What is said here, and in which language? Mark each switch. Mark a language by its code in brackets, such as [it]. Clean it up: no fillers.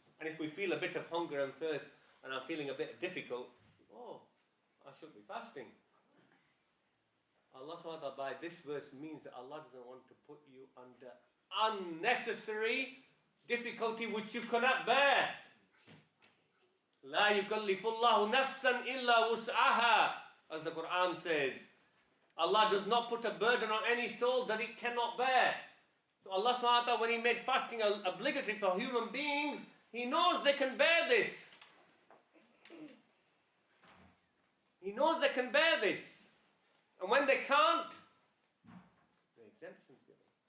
[en] And if we feel a bit of hunger and thirst and I'm feeling a bit difficult, oh, I should be fasting. Allah subhanahu wa ta'ala by this verse means that Allah doesn't want to put you under unnecessary difficulty which you cannot bear. [ar] لا يكلف الله نفسا إلا وسعها, [en] as the Qur'an says. Allah does not put a burden on any soul that it cannot bear. So Allah subhanahu wa ta'ala, when He made fasting obligatory for human beings, He knows they can bear this. He knows they can bear this. And when they can't, the exemption's given.